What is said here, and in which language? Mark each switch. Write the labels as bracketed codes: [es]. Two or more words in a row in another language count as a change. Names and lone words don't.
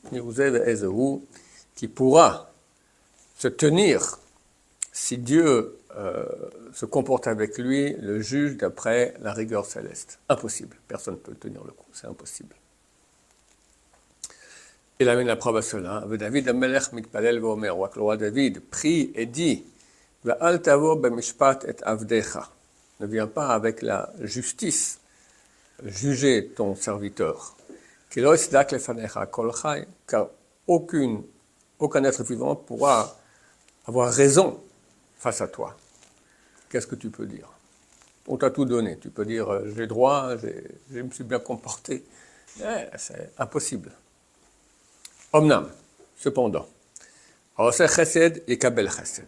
[fr] Qui pourra se tenir si Dieu se comporte avec lui, le juge d'après la rigueur céleste. Impossible. Personne ne peut tenir le coup. C'est impossible. Il amène la preuve à cela. [he] דוד המלך מתפלל ואומר. [fr] Le roi David prie et dit [he] ואל תבוא במשפט את עבדך. [fr] Ne viens pas avec la justice juger ton serviteur. [he] כי לא יצדק לפניך כל חי. [fr] Car aucun être vivant pourra avoir raison face à toi. Qu'est-ce que tu peux dire? On t'a tout donné. Tu peux dire, j'ai droit, je me suis bien comporté. C'est impossible. [he] Omnam, cependant, חסד את קבל חסד.